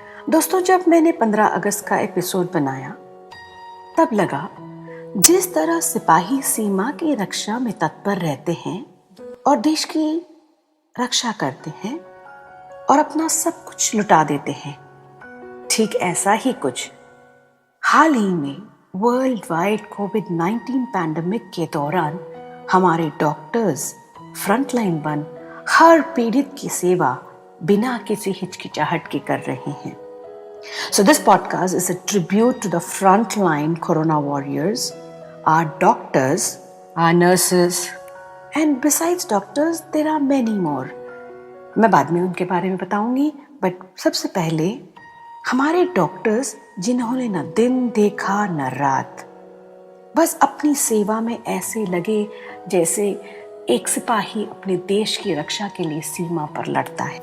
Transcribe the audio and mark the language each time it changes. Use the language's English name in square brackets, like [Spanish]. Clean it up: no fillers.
[Hindi] दोस्तों, जब मैंने 15 अगस्त का एपिसोड बनाया तब लगा जिस तरह सिपाही सीमा की रक्षा में तत्पर रहते हैं और देश की रक्षा करते हैं और अपना सब कुछ लुटा देते हैं, ठीक ऐसा ही कुछ हाल ही में वर्ल्ड वाइड कोविड-19 पैंडेमिक के दौरान हमारे डॉक्टर्स फ्रंटलाइन बन हर पीड़ित की सेवा बिना किसी हिचकिचाहट के कर रहे हैं। [English] So this podcast is a tribute to the frontline corona warriors, our doctors, our nurses, and besides doctors there are many more. [Hindi] मैं बाद में उनके बारे में बताऊंगी, बट सबसे पहले हमारे डॉक्टर्स जिन्होंने न दिन देखा न रात, बस अपनी सेवा में ऐसे लगे जैसे एक सिपाही अपने देश की रक्षा के लिए सीमा पर लड़ता है।